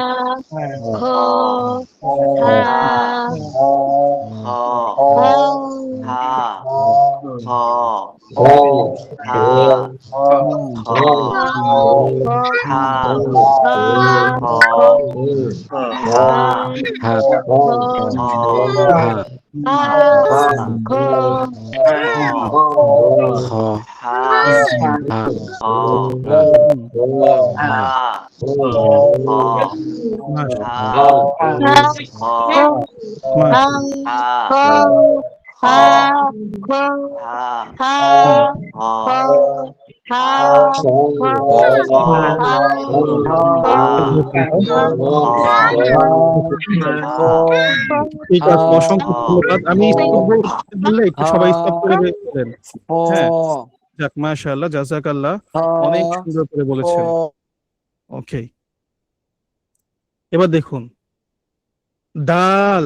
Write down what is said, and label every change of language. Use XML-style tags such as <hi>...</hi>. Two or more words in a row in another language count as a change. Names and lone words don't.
<bn>খ হা খ হা খ হা খ হা খ হা খ হা খ হা খ হুম, হা খ হা মাশাআল্লাহ, খ মাশাআল্লাহ। হা খ হা হুম, খ হা খ হা খ হা ঠিক আছে, অসংখ্য ধন্যবাদ। আমি স্টপ বললে একটু সবাই স্টপ করে দেন। হ্যাঁ, যাক,</bn> <ar>ما شاء الله، جزاك الله,</ar> <bn>অনেক সুন্দর করে বলেছেন। ওকে, এবার দেখুন ডাল।</bn>